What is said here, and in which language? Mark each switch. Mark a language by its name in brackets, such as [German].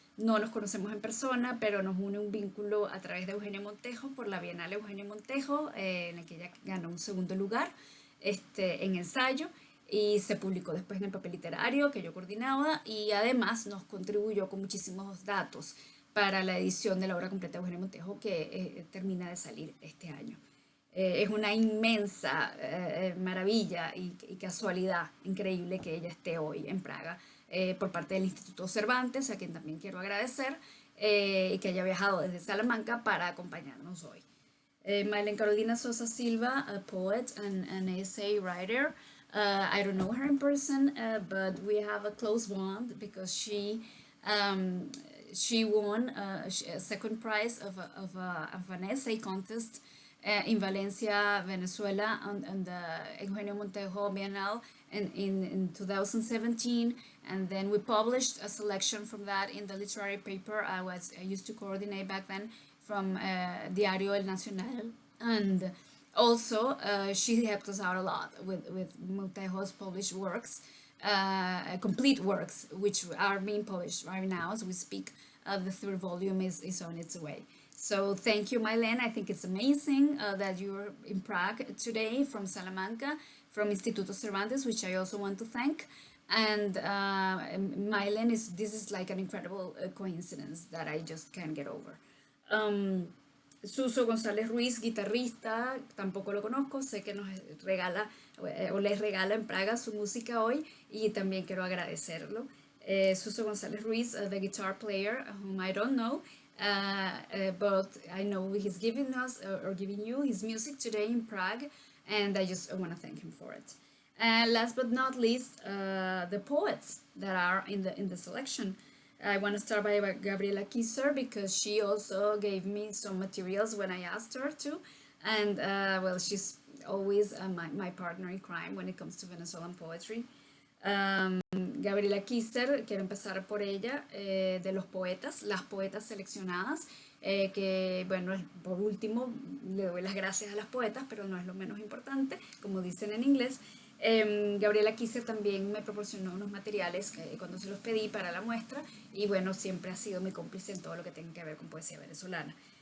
[Spanish] No nos conocemos en persona, pero nos une un vínculo a través de Eugenia Montejo, por la Bienal Eugenia Montejo, en la que ella ganó un segundo lugar en ensayo, y se publicó después en el papel literario que yo coordinaba, y además nos contribuyó con muchísimos datos para la edición de la obra completa de Eugenia Montejo, que termina de salir este año. Es una inmensa maravilla y casualidad increíble que ella esté hoy en Praga, por parte del Instituto Cervantes, a quien también quiero agradecer, y que haya viajado desde Salamanca para acompañarnos hoy. [English] Maylen Carolina Sosa Silva, a poet and an essay writer. I don't know her in person, but we have a close bond because she won a second prize of an essay contest in Valencia, Venezuela, on the Eugenio Montejo Bienal in 2017, and then we published a selection from that in the literary paper I used to coordinate back then from Diario El Nacional, and also she helped us out a lot with Montejo's published works, complete works, which are being published right now as we speak. The third volume is on its way. So thank you, Maylen. I think it's amazing that you're in Prague today from Salamanca, from Instituto Cervantes, which I also want to thank. And Maylen, this is like an incredible coincidence that I just can't get over. [Spanish] Suso González Ruiz, guitarrista, tampoco lo conozco, sé que nos regala o les regala en Praga su música hoy, y también quiero agradecerlo. [English] Suso González Ruiz, the guitar player, whom I don't know, but I know he's giving us or giving you his music today in Prague, and I just want to thank him for it. And last but not least, the poets that are in the selection. I want to start by Gabriela Kizer, because she also gave me some materials when I asked her to, and well, she's always my partner in crime when it comes to Venezuelan poetry. [Spanish] Gabriela Kizer, quiero empezar por ella, de los poetas, las poetas seleccionadas, que bueno, por último le doy las gracias a las poetas, pero no es lo menos importante, como dicen en inglés. Gabriela Kizer también me proporcionó unos materiales cuando se los pedí para la muestra, y bueno, siempre ha sido mi cómplice en todo lo que tenga que ver con poesía venezolana.